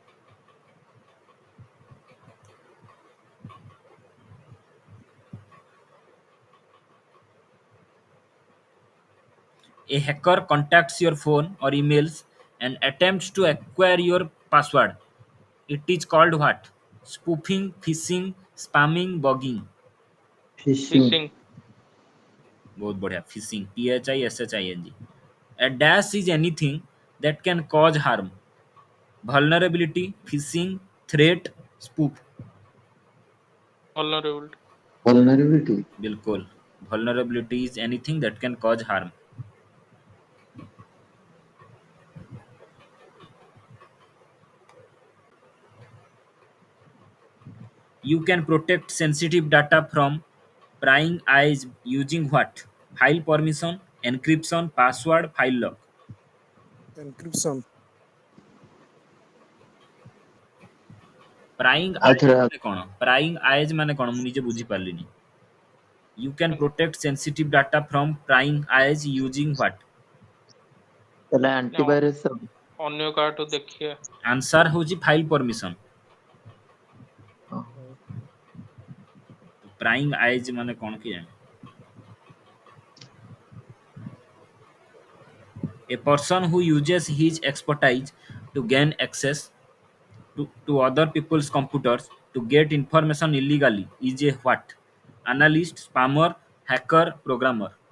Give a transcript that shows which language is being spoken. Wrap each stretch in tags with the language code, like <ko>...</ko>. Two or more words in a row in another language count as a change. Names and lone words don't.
<en>A hacker contacts your phone or emails and attempts to acquire your password. It is called what? Spoofing, phishing, spamming, bugging. Phishing. Phishing.</en> <hi>बहुत बढ़िया.</hi> <en>Phishing. phishing. A dash is anything that can cause harm. Vulnerability, phishing, threat, spoof. Vulnerability. Vulnerability.</en> <hi>बिल्कुल.</hi> <en>Vulnerability is anything that can cause harm. You can protect sensitive data from prying eyes using what? File permission, encryption, password, file lock. Encryption. Prying</en> <or>ଆଉ</or> <en>eyes</en> <or>ଥରେ ମାନେ କ'ଣ?</or> <en>Prying eyes</en> <or>ମାନେ କ'ଣ? ମୁଁ ନିଜେ ବୁଝିପାରିଲିନି.</or> <en>You can protect sensitive data from prying eyes using what?</en> <or>ତାହେଲେ ଆଣ୍ଟିଭାଇରସ ଅନ୍ୟ କାହାଠୁ ଦେଖିବା. Answer ହେଉଛି</or> <en>file permission. Prying eyes</en> <or>ମାନେ କ'ଣ କେଜାଣି?</or> <en>A person who uses his expertise to gain access to other people's computers to get information illegally is a what? Analyst, spammer, hacker, programmer.</en>